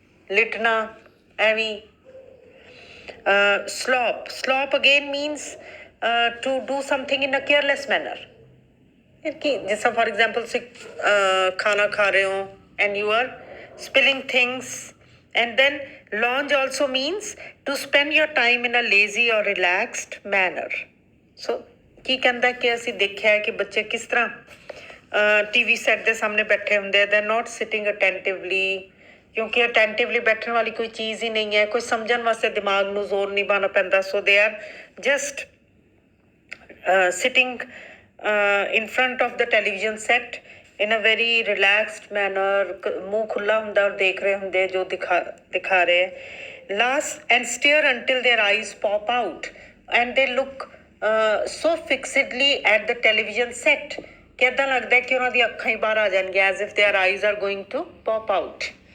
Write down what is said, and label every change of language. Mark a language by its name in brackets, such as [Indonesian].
[Punjabi] ਲਿਟਣਾ ਐਵੇਂ. [English] Slop again means to do something in a careless manner. जैसा for example [Hindi] से खाना खा रहे हो [English] and you are spilling things. And then lounge also means to spend your time in a lazy or relaxed manner. [Punjabi] So ਕੀ ਕਹਿੰਦਾ ਕਿ ਅਸੀਂ ਦੇਖਿਆ ਕਿ ਬੱਚੇ ਕਿਸ ਤਰ੍ਹਾਂ ਟੀਵੀ ਸੈੱਟ ਦੇ ਸਾਹਮਣੇ ਬੈਠੇ ਹੁੰਦੇ. [English] They are not sitting attentively. [Punjabi] ਕਿਉਂਕਿ ਅਟੈਂਟਿਵਲੀ ਬੈਠਣ ਵਾਲੀ ਕੋਈ ਚੀਜ਼ ਹੀ ਨਹੀਂ ਹੈ. ਕੋਈ ਸਮਝਣ ਵਾਸਤੇ ਦਿਮਾਗ ਨੂੰ ਜ਼ੋਰ ਨਹੀਂ ਪਾਉਣਾ ਪੈਂਦਾ. [English] So they are just sitting in front of the television set in a very relaxed manner. [Punjabi] ਮੂੰਹ ਖੁੱਲਾ ਹੁੰਦਾ ਔਰ ਦੇਖ ਰਹੇ ਹੁੰਦੇ ਜੋ ਦਿਖਾ ਰਹੇ. [English] Last and stare until their eyes pop out and they look so fixedly at the television set [Punjabi] ਕਿ ਏਦਾਂ ਲੱਗਦਾ ਕਿ ਉਹਨਾਂ ਦੀਆਂ ਅੱਖਾਂ ਹੀ ਬਾਹਰ ਆ ਜਾਣਗੀਆਂ [English] as if their eyes are going to pop out.